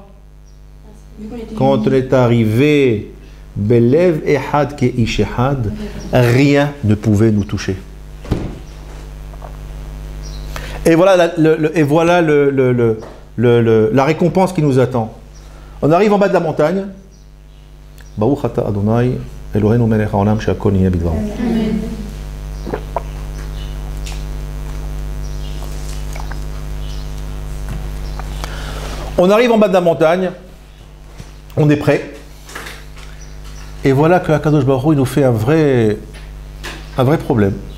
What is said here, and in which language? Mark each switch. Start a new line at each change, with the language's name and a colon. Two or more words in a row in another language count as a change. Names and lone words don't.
French: Quand on est arrivé,
Hebrew: בלב אחד כאיש אחד,
French: rien ne pouvait nous toucher. Et voilà la récompense qui nous attend. On arrive en bas de la montagne.
Hebrew: ברוך אתה אדוני אלוהינו מלך העולם שהכל נהיה בדברו.
French: On arrive en bas de la montagne, on est prêt, et voilà que
Hebrew: הקדוש ברוך הוא,
French: il nous fait un vrai problème.